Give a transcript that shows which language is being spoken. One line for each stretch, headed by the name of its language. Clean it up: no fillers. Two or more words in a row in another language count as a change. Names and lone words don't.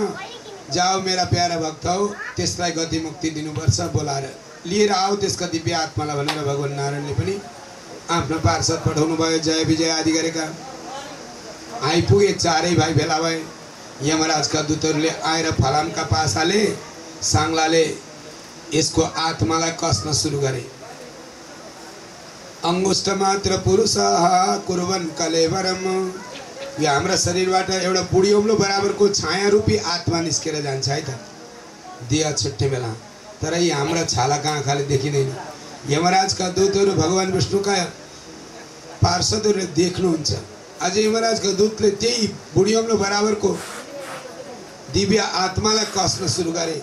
Hindi: जाओ मेरा प्यारा
Nepali: भक्त हो, त्यसलाई गति मुक्ति दिनुपर्छ, बोलाएर लिएर आओ त्यसका दिव्य आत्मालाई भनेर भगवान नारायणले पनि आफ्नो पार्षद पठाउनु भयो। जय विजय आदि गरेका आइपुगे। चारै भाइ भेला भए। यमराजका दूतहरूले आएर फलामका पासाले साङ्लाले यसको आत्मालाई कस्न सुरु गरे।
Sanskrit: अंगुष्ठ मात्र पुरुष कुर्वन् कलेवरम।
Nepali: यो हाम्रो शरीरबाट एउटा बुढी औँलो बराबरको छाया रूपी आत्मा निस्केर जान्छ है त, दिया छुट्ने बेला। तर यी हाम्रा छालाका आँखाले देखिँदैन। यमराजका दूतहरू भगवान विष्णुका पार्षदहरूले देख्नुहुन्छ। आज यमराजका दूतले त्यही बुढी औँलो बराबरको दिव्य आत्मालाई कस्न सुरु गरे।